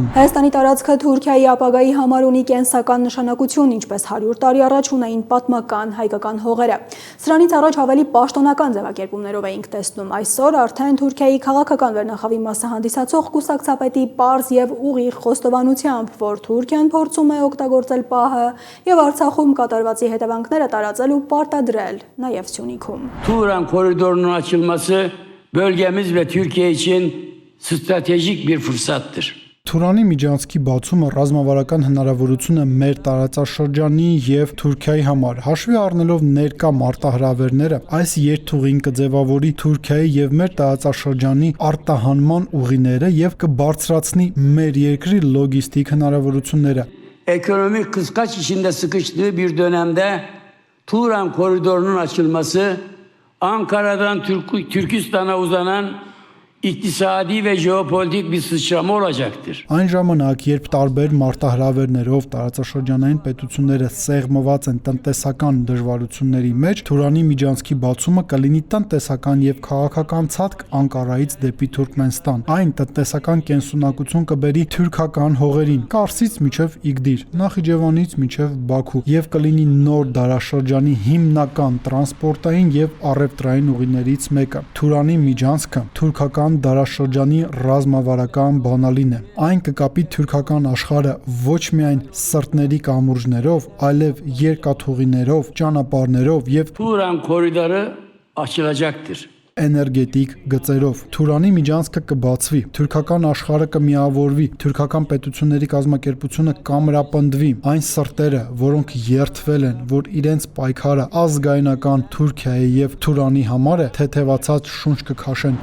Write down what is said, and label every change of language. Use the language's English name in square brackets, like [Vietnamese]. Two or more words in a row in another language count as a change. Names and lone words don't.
[Armenian] Հայաստանի տարածքը Թուրքիայի ապագայի համար ունի կենսական նշանակություն, ինչպես 100 տարի առաջ ունեին պատմական հայկական հողերը։ Սրանից առաջ ավելի պաշտոնական ձևակերպումներով էինք տեսնում։ Այսօր արդեն Թուրքիայի քաղաքական վերնախավի մասը հանդիսացող կուսակցապետի պարզ եւ ուղիղ խոստովանությամբ, որ Թուրքիան փորձում է օգտագործել պահը եւ Արցախում կատարվածի հետևանքները տարածել ու պարտադրել նաեւ Սյունիքում։ [Turkish] Turan koridorunun açılması bölgemiz ve Türkiye için stratejik bir fırsattır. [Armenian] Թուրանի միջանցքի բացումը ռազմավարական հնարավորություն է մեր տարածաշրջանի եւ Թուրքիայի համար։ Հաշվի առնելով ներկա մարտահրավերները, այս երթուղին կձևավորի Թուրքիայի եւ մեր տարածաշրջանի արտահանման ուղիները եւ կբարձրացնի մեր երկրի լոգիստիկ հնարավորությունները։ [Turkish] Ekonomik kıskaç içinde sıkıştığı bir dönemde Turan koridorunun açılması Ankara'dan Türkistan'a uzanan iktisadi ve jeopolitik bir sıçrama olacaktır. [Armenian] Այն ժամանակ, երբ տարբեր մարտահրավերներով տարածաշրջանային պետությունները սեղմված են տնտեսական դժվարությունների մեջ, Թուրանի միջանցքի բացումը կլինի տնտեսական եւ քաղաքական ցածկ Անկարայից դեպի Թուրքմենստան։ Այն տնտեսական կենսունակություն կբերի թուրքական հողերին, Կարսից մինչև Իգդիր, Նախիջևանից մինչև Բաքու եւ կլինի նոր դարաշրջանի հիմնական տրանսպորտային եւ առևտրային ուղիներից մեկը։ Թուրանի միջանցքը թուրքական դարաշրջանի ռազմավարական բանալին է։ Այն կկապի թուրքական աշխարհը ոչ միայն սրտների կամուրջներով, այլև երկաթուղիներով, ճանապարհներով եւ [Turkish] Turan koridoru açılacaktır. [Armenian] էներգետիկ գծերով։ Թուրանի միջանցքը կբացվի, թուրքական աշխարհը կմիավորվի, թուրքական պետությունների կազմակերպությունը կամրապնդվի։ Այն սրտերը, որոնք երթվել են, որ իրենց պայքարը ազգայնական Թուրքիայի եւ Թուրանի համար է, թեթևացած շունչ կքաշեն։